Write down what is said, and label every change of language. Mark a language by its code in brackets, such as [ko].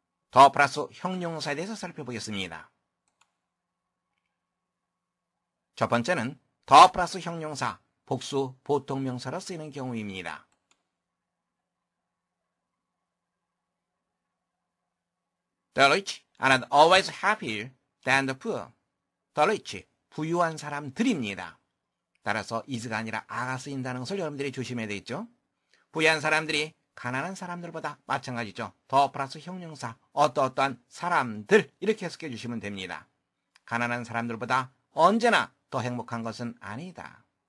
[ko] 더 플러스 형용사에 대해서 살펴보겠습니다. 첫 번째는 더 플러스 형용사, 복수 보통명사로 쓰이는 경우입니다. [en] The rich are not always happier than the poor. [ko] The rich, 부유한 사람들입니다. 따라서 is가 아니라 a가 쓰인다는 것을 여러분들이 조심해야 되겠죠. 부유한 사람들이 가난한 사람들보다 마찬가지죠. 더 플러스 형용사, 어떠어떠한 사람들 이렇게 해석해 주시면 됩니다. 가난한 사람들보다 언제나 더 행복한 것은 아니다.